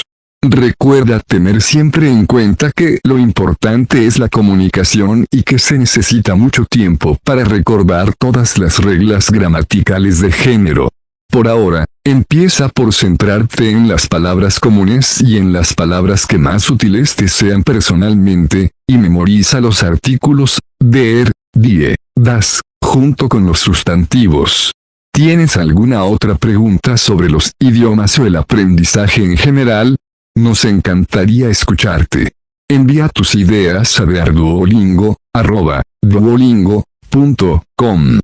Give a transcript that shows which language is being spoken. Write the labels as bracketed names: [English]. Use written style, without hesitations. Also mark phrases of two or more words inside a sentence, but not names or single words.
[Spanish] Recuerda tener siempre en cuenta que lo importante es la comunicación y que se necesita mucho tiempo para recordar todas las reglas gramaticales de género. Por ahora, empieza por centrarte en las palabras comunes y en las palabras que más útiles te sean personalmente, y memoriza los artículos, [German] der, die, das, [Spanish] junto con los sustantivos. ¿Tienes alguna otra pregunta sobre los idiomas o el aprendizaje en general? Nos encantaría escucharte. Envía tus ideas a duolingo@duolingo.com.